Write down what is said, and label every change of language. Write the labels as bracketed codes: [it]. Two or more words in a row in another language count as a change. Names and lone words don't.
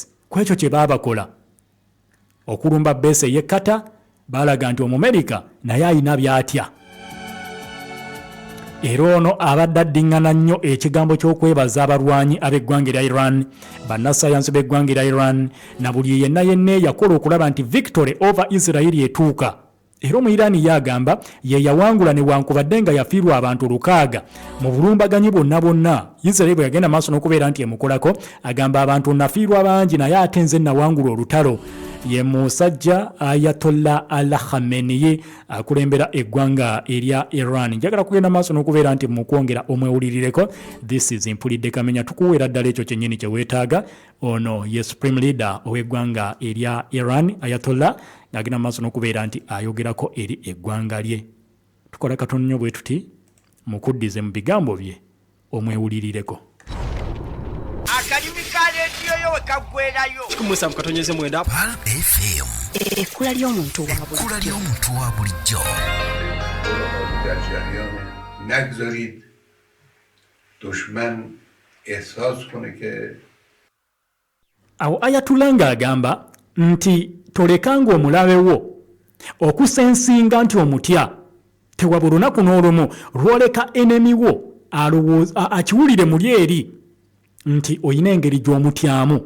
[lg] Ku ekyo kye baabakola okulumba base ey'e Qatar, baalaga nti Omumerika naye alina by'atya. Era ono abadde addiŋŋana nnyo ekigambo ky'okwebaza abalwanyi ab'eggwanga erya Iran, bannasayansi b'eggwanga erya Iran na buli yenna yakola okulaba nti [en] victory over Israel [lg] etuuka. Era Omuyiraani yagamba ye yawangula newankubadde nga yafiirwa abantu 600 mu bulumbaganyi bonna. Israel bwe yagenda maaso n'okubeera nti emukolako, agamba abantu nafiirwa bangi naye ate nze nawangula olutalo. Ye musajja Ayatollah Khamenei akulembera eggwanga erya Iran. Njagala kugenda maaso n'okubeera nti mukwongera omwewulirireko. [en] This is [lg] Mpulidde Kamenya, tukuweera ddala ekyo kyennyini kye weetaaga. Ono ye [en] supreme leader [lg] ow'eggwanga erya Iran, Ayatollah, ng'agenda maaso n'okubeera nti ayogerako eri eggwanga lye. Tukola katono nnyo bwe tuti mukuddize mu bigambo bye omwewulirireko. Akalimi ka leediyo yo we kaggwerayo. Kumusa mukatonyeze mwenda. Pal FM. Ekkula ly'omuntu wa bulijjo. Ekkula ly'omuntu wa bulijjo. [fa] در جریان نگذارید دشمن احساس کنه که [lg] awo Ayatollah ng'agamba nti tolekanga omulabe wo okusensinga nti omutya, tewabula olunaku n'olumu lwoleka enemi wo akiwulire muli eri nti oyina engeri gy'omutyamu.